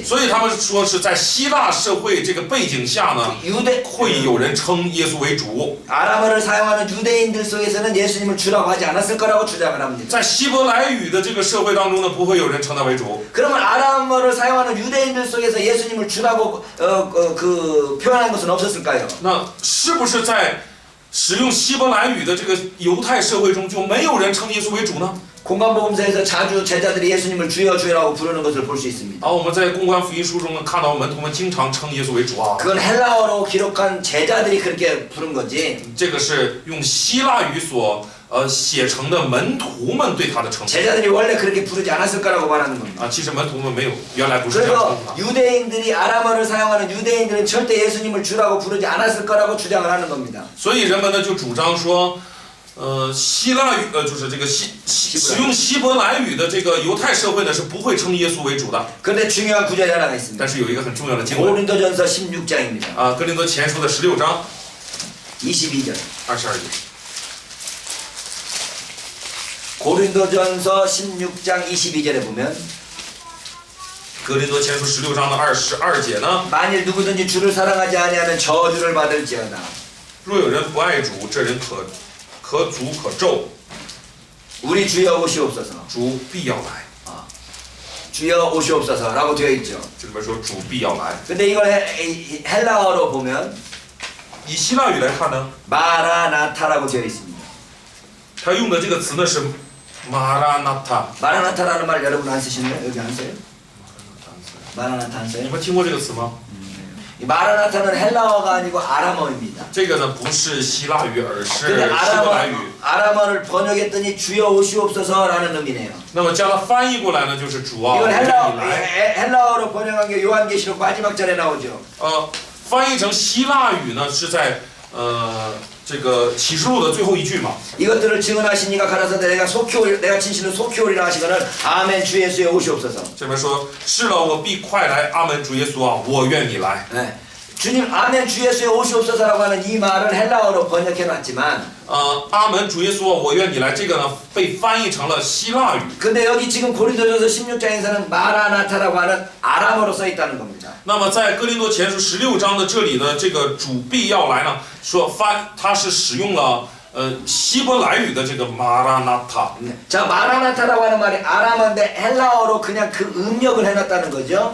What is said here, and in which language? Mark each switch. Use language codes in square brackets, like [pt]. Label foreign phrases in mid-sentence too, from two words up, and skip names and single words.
[zh] 所以他们说是在希腊社会这个背景下呢， 会有人称耶稣为主。 [ko] 아람어를 사용하는 유대인들 속에서는 예수님을 주라고 하지 않았을 거라고 주장을 합니다. [zh] 在希伯来语的这个社会当中呢，不会有人称他为主。 [ko] 그러면 아람어를 사용하는 유대인들 속에서 예수님을 주라고 표현한 것은 없었을까요? [zh] 那是不是在使用希伯来语的这个犹太社会中就没有人称耶稣为主呢？ [ko] 공관복음서에서 자주 제자들이 예수님을 주여 주여라고 부르는 것을 볼 수 있습니다. [zh] 我们在公关福音书中呢看到门徒们经常称耶稣为主啊。 [ko] 그건 헬라어로 기록한 제자들이 그렇게 부른 거지. [zh] 这个是用希腊语所写成的门徒们对他的称呼 [ko] 제자들이 원래 그렇게 부르지 않았을 거라고 말하는 겁니다. [zh] 其实门徒们没有，原来不是这样称 [ko] 그래서 [zh] 呼他。 [ko] 유대인들이 아람어를 사용하는 유대인들은 절대 예수님을 주라고 부르지 않았을 거라고 주장을 하는 겁니다. [zh] 所以人们呢就主张说，希腊语就是这个使用希伯来语的这个犹太社会呢是不会称耶稣为主的。 [ko] 그런데 중요한 구절이 하나가 있습니다. [zh] 但是有一个很重要的经文 [ko] 고린도전서 16장입니다. [zh] 哥林多前书的16章 [ko] 22절. [zh] 22节。 [ko] 고린도전서 16장 22절에 보면 [zh] 格林多前书16章的22节呢， [ko] 만일 누구든지 주를 사랑하지 아니하면 저주를 받을지어다. [zh] 若有人不爱主，这人可诅可咒， [ko] 우리 주여 오시옵소서. [zh] 主必要来。 [ko] 주여 오시옵소서라고 되어 있죠. [zh] 这里边说主必要来。 [ko] 근데 이걸 헬라어로 보면 [zh] 以希腊语来看呢， [ko] 마라나타라고 되어 있습니다. [zh] 他用的这个词呢是马拉纳塔。 [ko] 마라나타라는 말 여러분 안 쓰시나요? 여기 안 써요? 마라나타 안 [zh] 你 [ko] 써요? [zh] 们听过这个词吗？ [ko] 이 마라나타는 헬라어가 아니고 아람어입니다. [zh] 这个呢不是希腊语，而是 [ko] 근데 [zh] 希伯来语。 [ko] 아람어를 번역했더니 주여 오시옵소서라는 의미네요. [zh] 那么将它翻译过来呢，就是主啊， [ko] 이걸 [zh] 我愿你来。 [ko] 헬라어로 번역한 게 요한계시록 마지막 절에 나오죠. [zh] 翻译成希腊语呢是在这个启示录的最后一句嘛。 [ko] 이것들을 증언하신 이가 가라사 내가 진실로 속히 오리라 하시거늘 아멘 주 예수에 오시옵소서. [zh] 这边说是了，我必快来，阿门，主耶稣啊，我愿你来。 [ko] 네. 주님 아멘 주 예수에 오시옵소서라고 하는 이 말을 헬라어로 번역해놨지만 [zh] 阿门，主耶稣啊，我愿你来，这个呢被翻译成了希腊语。 [ko] 근데 여기 지금 고린도전서 16장에서는 마라나타라고 하는 아람어로 써 있다는 겁니다. [zh] 那么在哥林多前书16章的这里呢，这个主必要来呢，说它是使用了希伯来语的这个马拉纳塔。 [ko] 자 마라나타라고 하는 말이 아람어인데 헬라어로 그냥 그 음력을 해놨다는 거죠.